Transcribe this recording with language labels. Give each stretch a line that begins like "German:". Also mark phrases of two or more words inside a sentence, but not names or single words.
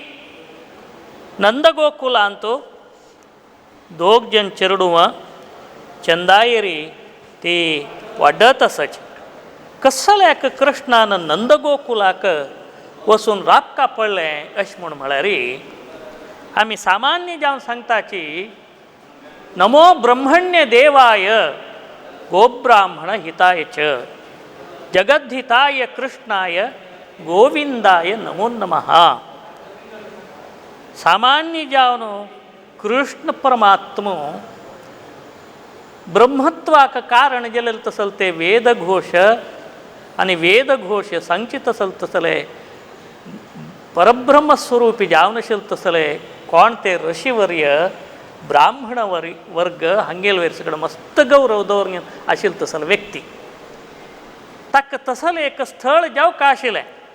Konkani: नंदगोकुलांत दोग जन चेरडूवां चंदायेरी ती वाडत आसाची कसल्याक कृष्णान नंदगोकुलाक वचून राबका पडलें अशें म्हूण म्हळ्यार आमी सामान्य जावन सांगताची
Sanskrit: नमो ब्रह्मण्य देवाय गोब्राह्मण हिताय च जगद्धिताय कृष्णाय गोविंदाय नमो नमः
Konkani: सामान्य जावन कृष्ण परमात्मो ब्रह्मत्वाक कारण जालें तसल ते वेदघोश आनी वेदघोश सांगचे तसल तसले परब्रह्मस्वरूपी जावन आशिल्ले तसले कोण ते ऋषिवर्य ब्राह्मण वर्ग हांगेल वयर सकड मस्त गौरव दवरून आशिल्लो तसलो व्यक्ती ताका तसलें एक स्थळ जावंक आशिल्लें